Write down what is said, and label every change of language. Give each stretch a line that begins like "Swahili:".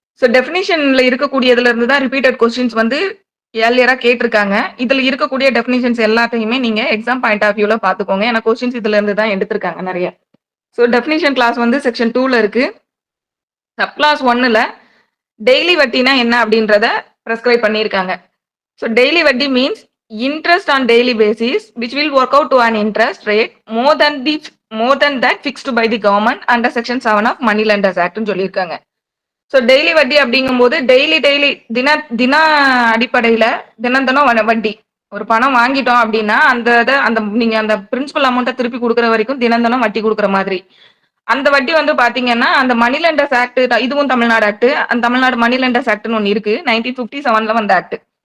Tamil: So டெஃபினிஷன்ல இருக்கக்கூடியதுல இருந்து தான் repeated questions வந்து ஏர்லியரா கேட்டிருக்காங்க. இதுல இருக்கக்கூடிய டெஃபினிஷன்ஸ் எல்லாத்தையுமே நீங்க எக்ஸாம் பாயிண்ட் ஆஃப் வியூல பாத்துக்கோங்க, ஏன்னா கொஸ்டின்ஸ் இதுல இருந்து தான் எடுத்திருக்காங்க நிறைய. ஸோ டெஃபினிஷன் கிளாஸ் வந்து செக்ஷன் 2ல இருக்கு. சப் கிளாஸ் 1ல டெய்லி வட்டினா என்ன அப்படின்றத ப்ரெஸ்கிரைப் பண்ணியிருக்காங்க.
English: so daily வட்டி means interest on daily basis which will work out to an interest rate more than that fixed by the government under section 7 of money lenders act
Tamil: னு சொல்லியிருக்காங்க. So daily வட்டி அப்படிங்கும்போது daily தின அடிப்படையில தினம் வட்டி, ஒரு பணம் வாங்கிட்டோம் அப்படின்னா அந்த நீங்க அந்த பிரின்சிபல் அமௌண்ட்டை திருப்பி கொடுக்குற வரைக்கும் தினம் வட்டி கொடுக்குற மாதிரி. அந்த வட்டி வந்து பாத்தீங்கன்னா அந்த மணி லெண்டர்ஸ் ஆக்ட், இதுவும் தமிழ்நாடு ஆக்ட், அந்த தமிழ்நாடு மணி லெண்டர்ஸ் ஆக்ட்னு ஒன்று இருக்கு, 1957ல வந்த ஆக்ட்.